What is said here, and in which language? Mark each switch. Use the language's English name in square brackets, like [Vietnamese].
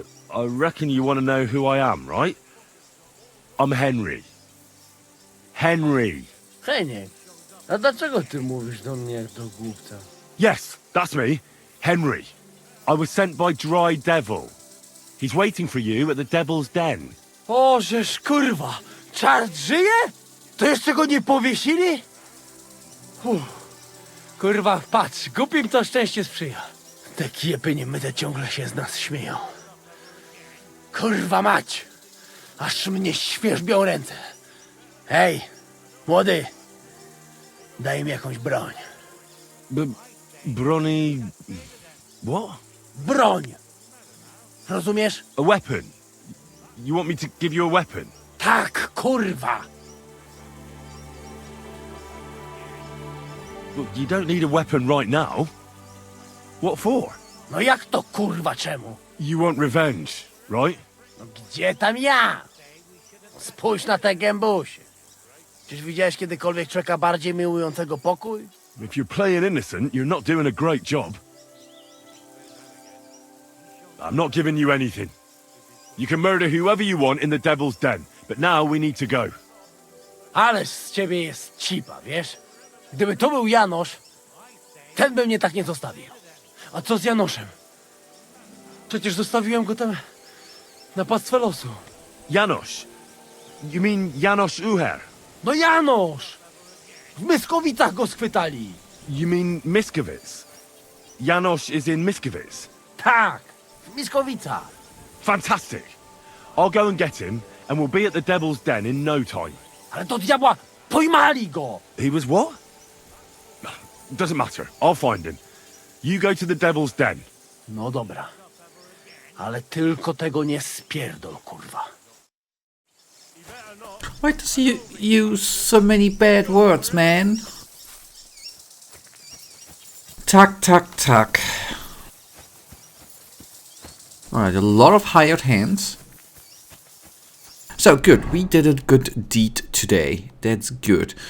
[English] I reckon you want to know who I am, right? I'm Henry. Henry. [Polish] Heniek, a dlaczego ty mówisz do mnie jak do głupca? [English] Yes, that's me. Henry. I was sent by Dry Devil. He's waiting for you at the Devil's Den. [Polish] O, żeż kurwa, czart żyje? To jeszcze go nie powiesili? Kurwa, patrz, głupim to szczęście sprzyja. Te kiepy niemyte ciągle się z nas śmieją. Kurwa mać, aż mnie świerzbią ręce. Hej, młody, daj mi jakąś broń. [English] Bronny... What? [Polish] Broń! Rozumiesz? [English] A weapon? You want me to give you a weapon? [Polish] Tak, kurwa! [English] Look, you don't need a weapon right now. What for? [Polish] No jak to kurwa czemu? [English] You want revenge, right? [Polish] No gdzie tam ja? Spójrz na te gębusie. Czyż widziałeś kiedykolwiek człowieka bardziej miłującego pokój? [English] If you're playing innocent, you're not doing a great job. I'm not giving you anything. You can murder whoever you want in the Devil's Den, but now we need to go. [Polish] Ależ z ciebie jest cipa, wiesz? Gdyby to był Janosz, ten by mnie tak nie zostawił. A co z Janoszem? Przecież zostawiłem go tam na pastwę losu. [English] Janosz? You mean Janosz Uher? [Polish] No Janosz! W Myskowicach go schwytali. [English] You mean Miskowic? Janosz is in Miskowic? [Polish] Tak, w Myskowicach. [English] Fantastic! I'll go and get him, and we'll be at the Devil's Den in no time. [Polish] Ale to diabła, pojmali go! [English] He was what? Doesn't matter. I'll find him. You go to the Devil's Den. [Polish] No dobra. Ale tylko tego nie spierdol, kurwa. [English] Why does he use so many bad words, man? Tuck, tuck, tuck. Alright, a lot of hired hands. So good, we did a good deed today. That's good.